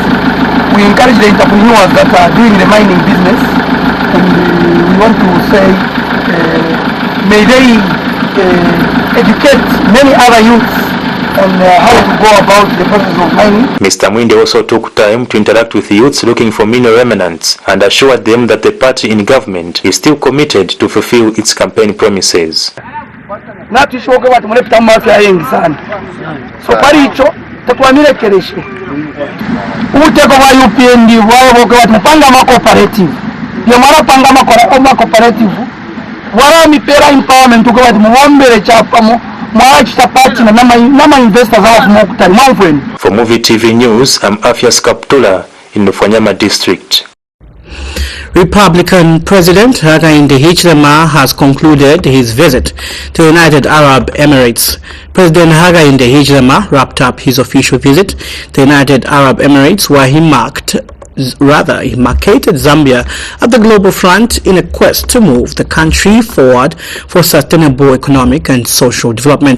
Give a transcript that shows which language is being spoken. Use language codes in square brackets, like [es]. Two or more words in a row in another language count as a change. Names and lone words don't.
[en] We encourage the entrepreneurs that are doing the mining business, and we want to say may they educate many other youths on how to go about the process of mining. Mr. Mwinde also took time to interact with youths looking for mineral remnants and assured them that the party in government is still committed to fulfill its campaign promises. [bem] So pari icho tetwamirekereshe uteko bwa UPND bwabo bwati mpanga ma cooperative yo mara panga ma cooperative wala mipera empowerment uko bati muombere chapamo mwachi tapati na nama investors hawa mukutani mwaufweni. [en] For Muvi TV News, I'm Afias Kaptula in the Fanyama district. Republican President Hakainde Hichilema has concluded his visit to the United Arab Emirates. President Hakainde Hichilema wrapped up his official visit to the United Arab Emirates, where he marketed Zambia at the global front in a quest to move the country forward for sustainable economic and social development.